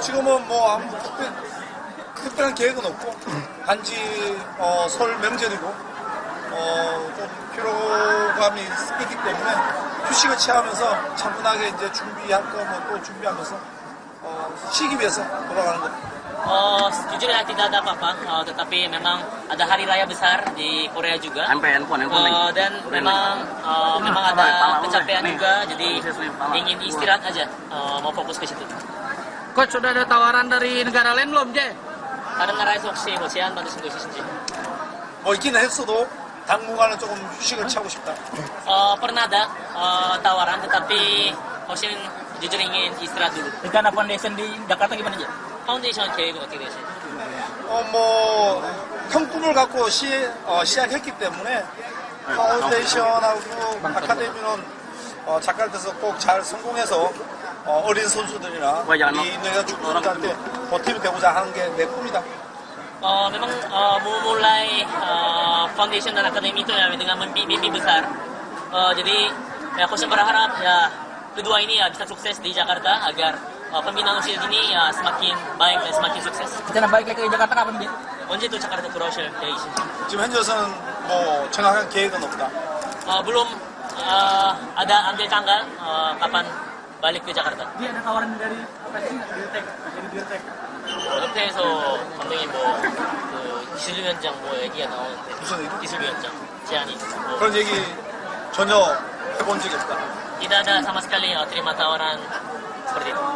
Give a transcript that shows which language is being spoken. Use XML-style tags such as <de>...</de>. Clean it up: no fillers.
<ko>지금은 뭐 아무 특별한 계획은 없고 단지 설 명절이고 좀 피로감이 있기 때문에 휴식을 취하면서 차분하게 이제 준비할 거 뭐 또 준비하면서 쉬기 위해서 돌아가는 겁니다.</ko> <id>Jujur ya tidak ada apa-apa, tetapi memang ada hari raya besar di Korea juga. Dan memang ada kecapean juga, jadi ingin istirahat aja, mau fokus ke situ. Coach, sudah ada tawaran dari negara lain belum, Jay?</id> <ko>다른 나라에서 혹시 뭐 제안 받으신 거 있으신지? 뭐 있긴 했어도 당분간은 조금 휴식을 취하고 싶다.</ko> <id>Pernah ada tawaran, tetapi Hoshin jujur ingin istirahat dulu. Rencana foundation di Jakarta gimana, J?</id> <ko>파운데이션 계획은 어떻게 되세요? 뭐 큰 꿈을 갖고 시작했기 때문에 파운데이션하고 아카데미는 자카르타에서 꼭 잘 성공해서 어린 선수들이나 우리 인도네시아 축구단한테 보탬이 되고자 하는 게 내 꿈이다.</ko> <id>Memang memulai foundation dan akademi itu ya dengan mimpi besar. Jadi ya Coach berharap ya kedua ini ya bisa sukses di Jakarta agar pembinaan usia dini ya semakin baik dan semakin sukses. Rencana balik lagi ke Jakarta kapan, J?</id> <ko>언제 또 자카르타 돌아오실 계획이신지? 지금 현재는 뭐 정확한 계획은 없다.</ko> <id>Belum ada ambil tanggal kapan balik ke Jakarta. Dia ada tawaran dari Dirtek, dari Dirtek.</id> <ko>옆에서 감독님 기술위원장 얘기가 나오는데 무슨 얘기? 기술위원장 제안이 그런 얘기 전혀 해본 적이 없다.</ko> <id>tidak ada sama sekali terima tawaran seperti itu.</id>